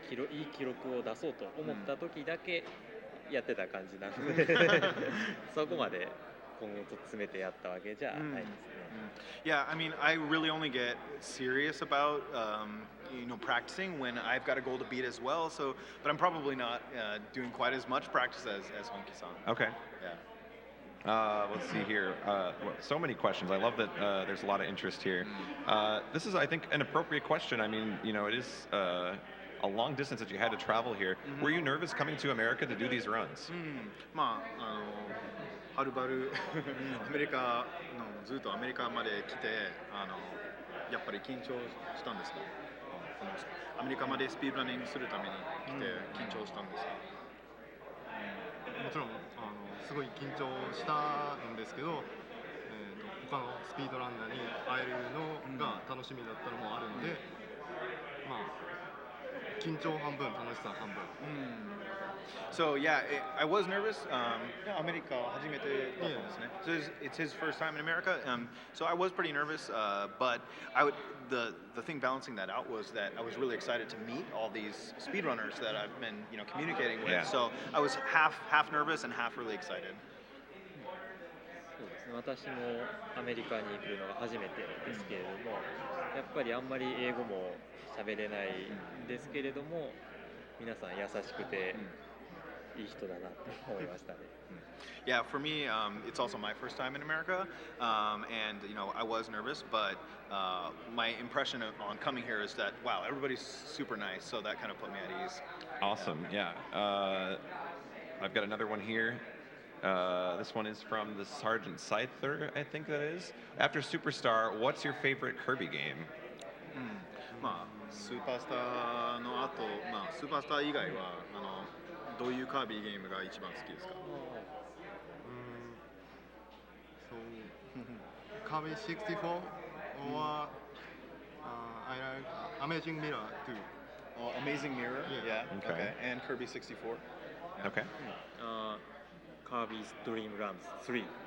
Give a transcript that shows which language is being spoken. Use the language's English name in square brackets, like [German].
[Japanese] いい記録を出そうと思った時だけやってた感じなので、そこまで今後と詰めてやったわけじゃないですね。 [English] Yeah, I mean, I really only get serious about practicing when I've got a goal to beat as well. So, but I'm probably not doing quite as much practice as Honki-san. Okay. Yeah. Let's see here. So many questions. I love that there's a lot of interest here. This is, I think, an appropriate question. I mean, it is a long distance that you had to travel here. Were you nervous coming to America to do these runs? [Japanese] まあはるばるアメリカのずっとアメリカまで来てやっぱり緊張したんですか？このアメリカまでスピードランニングするために来て緊張したんですか？もちろんすごい緊張したんですけど、他のスピードランナーに会えるのが楽しみだったのもあるので、まあ緊張半分楽しさ半分。 [English] So yeah, I was nervous. [Japanese] アメリカ初めてだったんですね。 [English] So it's his first time in America. So I was pretty nervous, but the thing balancing that out was that I was really excited to meet all these speedrunners that I've been communicating with. Yeah. So I was half nervous and half really excited. [Japanese] そうですね、私もアメリカに来るのが初めてですけれども、やっぱりあんまり英語も喋れないんですけれども、皆さん優しくていい人だなと思いましたね。 [English] Yeah, for me, it's also my first time in America, and I was nervous, but my impression on coming here is that wow, everybody's super nice, so that kind of put me at ease. Awesome, yeah. I've got another one here. This one is from the Sergeant Scyther, I think that is. After Superstar, what's your favorite Kirby game? [Japanese] まあスーパースターの後、まあスーパースター以外はどういうカービィゲームが一番好きですか？ [English] Kirby 64 or I like Amazing Mirror too. Amazing Mirror, Yeah. Okay. And Kirby 64. Okay. Kirby's Dream Runs 3.